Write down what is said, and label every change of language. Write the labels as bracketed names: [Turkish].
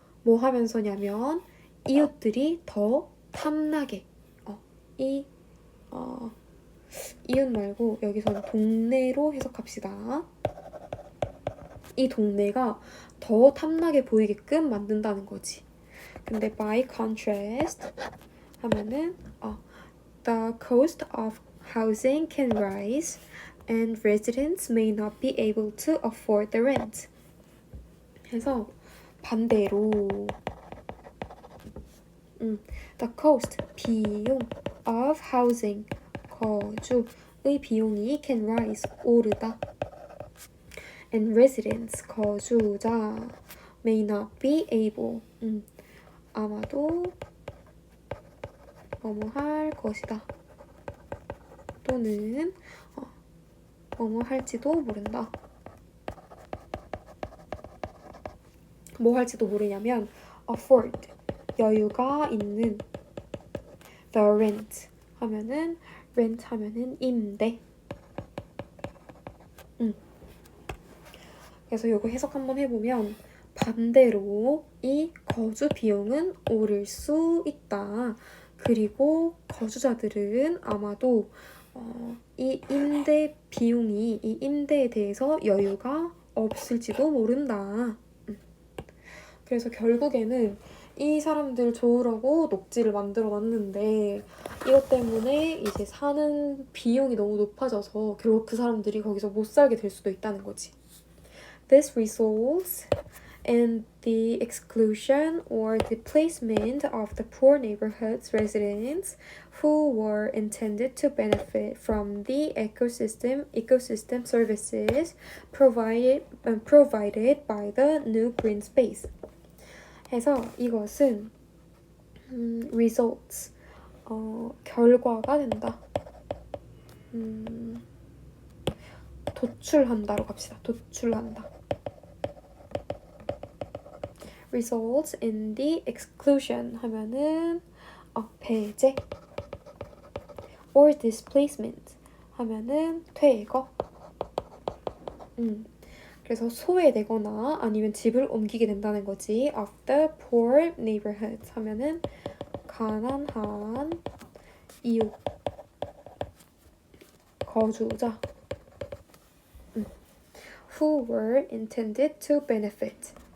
[Korean] 뭐 하면서냐면 이웃들이 더 탐나게, 이웃 말고 여기서는 동네로 해석합시다. 이 동네가 더 탐나게 보이게끔 만든다는 거지. 근데 [English] by contrast [Korean] 하면은 [English] the cost of housing can rise and residents may not be able to afford the rent. [Korean] 그래서 반대로 [English] the cost, [Korean] 비용 [English] of housing, [Korean] 거주의 비용이 [English] can rise, [Korean] 오르다. [English] and residents, [Korean] 거주자 [English] may not be able, [Korean] 아마도 뭐뭐 할 것이다. 또는 뭐뭐 할지도 모른다. 뭐 할지도 모르냐면 [English] afford, [Korean] 여유가 있는, [English] the rent [Korean] 하면은 rent 하면은 임대. 그래서 이거 해석 한번 해보면 반대로 이 거주 비용은 오를 수 있다. 그리고 거주자들은 아마도 이 임대 비용이 이 임대에 대해서 여유가 없을지도 모른다. 그래서 결국에는 이 사람들 좋으라고 녹지를 만들어 놨는데 이것 때문에 이제 사는 비용이 너무 높아져서 결국 그 사람들이 거기서 못 살게 될 수도 있다는 거지. [English] This results in the exclusion or displacement of the poor neighborhood's residents who were intended to benefit from the ecosystem services provided by the new green space. [Korean] 해서 이것은 [English] results [Korean] 결과가 된다. 도출한다로 갑시다. 도출한다. [English] results in the exclusion [Korean] 하면은 배제 [English] or displacement [Korean] 하면은 퇴거. 그래서 소외되거나 아니면 집을 옮기게 된다는 거지. [English] of the poor neighborhood [Korean] 하면은 가난한 이웃 거주자 [English] who were intended to benefit.